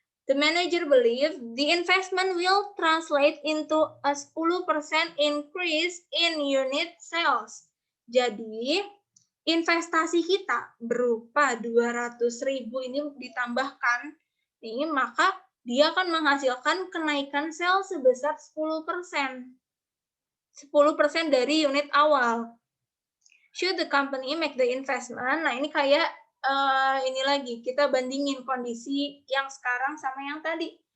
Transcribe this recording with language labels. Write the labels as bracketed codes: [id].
[en] The manager believes the investment will translate into a 10% increase in unit sales. [id] Jadi, investasi kita berupa 200.000 ini ditambahkan, ini maka dia akan menghasilkan kenaikan sales sebesar 10%. 10% dari unit awal. [en] Should the company make the investment? [id] Nah, ini kayak ini lagi, kita bandingin kondisi yang sekarang sama yang tadi.